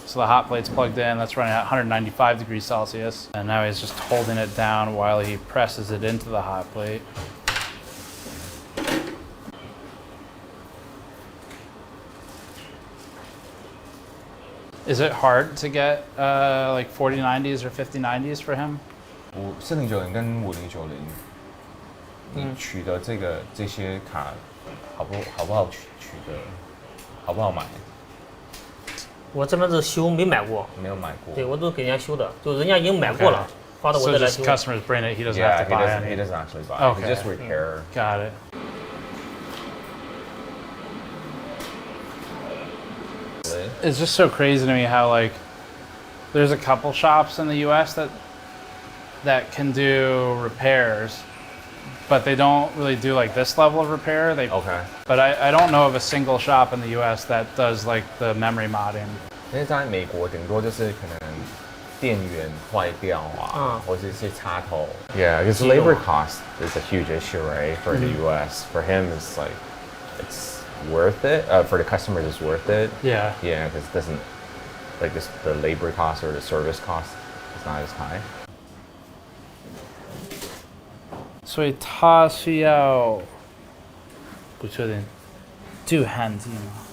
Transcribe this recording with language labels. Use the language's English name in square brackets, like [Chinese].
[English] So the hot plate's plugged in, that's running at 195 degrees Celsius, and now he's just holding it down while he presses it into the hot plate. Is it hard to get like 4090s or 5090s for him? [Chinese] 4090跟5090，你取得这些卡好不好取得？好不好买？我这边是修，没买过。没有买过。对，我都给人家修的，就人家已经买过了，发到我这来修。 [English] So just customers bring it, he doesn't have to buy any. He doesn't actually buy. Okay. He just repair. Got it. It's just so crazy to me how like there's a couple shops in the U.S. that can do repairs, but they don't really do like this level of repair. But I don't know of a single shop in the U.S. that does like the memory modding. [Chinese] 因为在美国顶多就是可能电源坏掉啊，或者是插头。 [English] Yeah, because labor cost is a huge issue, right? For the U.S. For him, it's like it's worth it. For the customers, it's worth it. Yeah. Yeah, because it doesn't like the labor cost or the service cost is not as high. [Chinese] 所以它需要不确定助焊剂吗？